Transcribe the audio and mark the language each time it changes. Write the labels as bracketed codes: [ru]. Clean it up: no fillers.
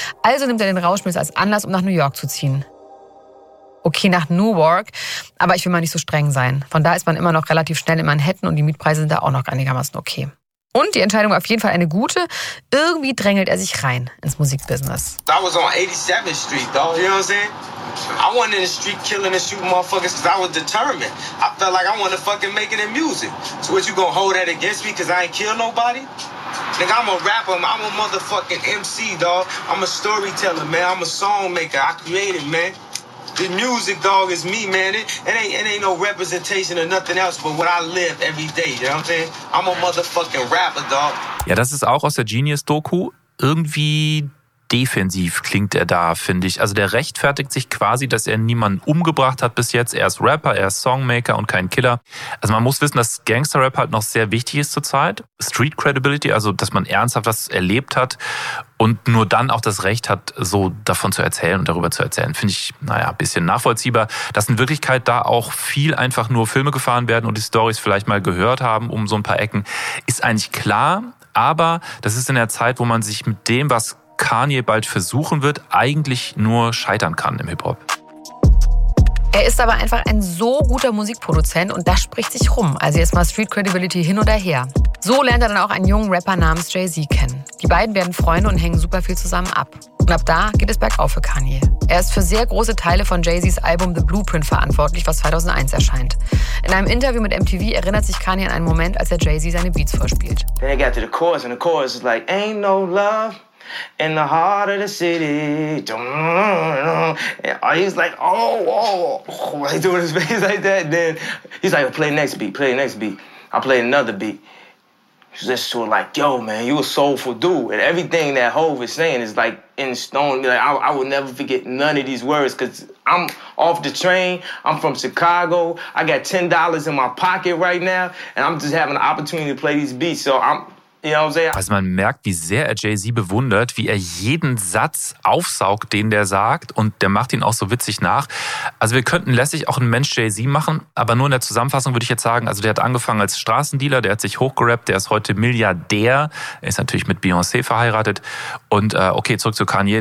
[de] Also nimmt er den Rauschmiss als Anlass, um nach New York zu ziehen. Okay, nach Newark, aber ich will mal nicht so streng sein. Von da ist man immer noch relativ schnell in Manhattan und die Mietpreise sind da auch noch einigermaßen okay. Und die Entscheidung war auf jeden Fall eine gute. Irgendwie drängelt er sich rein ins Musikbusiness. [en] I was on 87th Street, dog. You know what I'm saying? I went in the street killing and shooting motherfuckers because I was determined. I felt like I wanted to fucking make it in music. So what, you gonna hold that against me because I ain't kill nobody? Nigga, I'm a rapper. I'm a motherfucking MC, dog. I'm a storyteller, man. I'm a songmaker. I created, man. The music, dog, is me, man. It ain't no representation or nothing else but what I live every day, you know what I'm saying? I'm a motherfucking rapper, dog. [de] Ja, das ist auch aus der Genius-Doku. Irgendwie defensiv klingt er da, finde ich. Also der rechtfertigt sich quasi, dass er niemanden umgebracht hat bis jetzt. Er ist Rapper, er ist Songmaker und kein Killer. Also man muss wissen, dass Gangster-Rap halt noch sehr wichtig ist zurzeit. Street-Credibility, also dass man ernsthaft das erlebt hat und nur dann auch das Recht hat, so davon zu erzählen und darüber zu erzählen. Finde ich, naja, ein bisschen nachvollziehbar, dass in Wirklichkeit da auch viel einfach nur Filme gefahren werden und die Storys vielleicht mal gehört haben um so ein paar Ecken, ist eigentlich klar. Aber das ist in der Zeit, wo man sich mit dem, was Kanye bald versuchen wird, eigentlich nur scheitern kann im Hip-Hop. Er ist aber einfach ein so guter Musikproduzent und das spricht sich rum. Also erstmal Street Credibility hin oder her. So lernt er dann auch einen jungen Rapper namens Jay-Z kennen. Die beiden werden Freunde und hängen super viel zusammen ab. Und ab da geht es bergauf für Kanye. Er ist für sehr große Teile von Jay-Zs Album The Blueprint verantwortlich, was 2001 erscheint. In einem Interview mit MTV erinnert sich Kanye an einen Moment, als er Jay-Z seine Beats vorspielt. [en] Then I got to the chorus and the chorus is like, ain't no love in the heart of the city. And he's like, oh, oh, oh, he's doing his face like that. Then he's like, play the next beat, play the next beat. I play another beat. He's listening to it like, yo, man, you a soulful dude. And everything that Hov is saying is like in stone. Like, I will never forget none of these words because I'm off the train. I'm from Chicago. I got $10 in my pocket right now. And I'm just having the opportunity to play these beats. So I'm, you know what I'm saying? [de] Also man merkt, wie sehr er Jay-Z bewundert, wie er jeden Satz aufsaugt, den der sagt. Und der macht ihn auch so witzig nach. Also wir könnten lässig auch einen Mensch Jay-Z machen. Aber nur in der Zusammenfassung würde ich jetzt sagen, also der hat angefangen als Straßendealer, der hat sich hochgerappt, der ist heute Milliardär. Er ist natürlich mit Beyoncé verheiratet. Und okay, zurück zu Kanye.